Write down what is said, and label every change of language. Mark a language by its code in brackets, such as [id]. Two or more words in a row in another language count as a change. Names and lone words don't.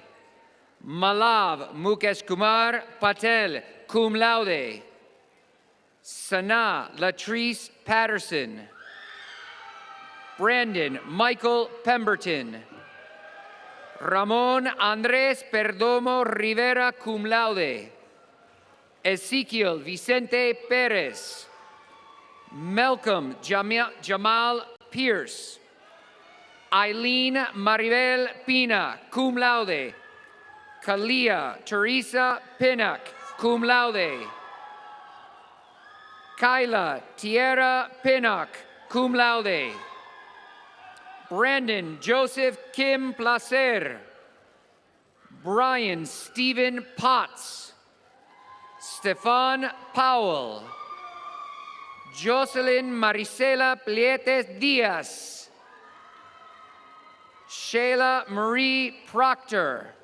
[en] Malav Mukesh Kumar Patel, [la] cum laude. [en] Sana Latrice Patterson. Brandon Michael Pemberton. Ramon Andres Perdomo Rivera, [la] cum laude. [en] Ezekiel Vicente Perez. Malcolm Jamal Pierce. Eileen Maribel Pina, [la] cum laude. [en] Kalia Teresa Pinnock, [la] cum laude. [en] Kyla Tierra Pinnock, [la] cum laude. [en] Brandon Joseph Kim Placer. Brian Stephen Potts. Stefan Powell. Jocelyn Marisela Plietes Diaz. Shayla Marie Proctor.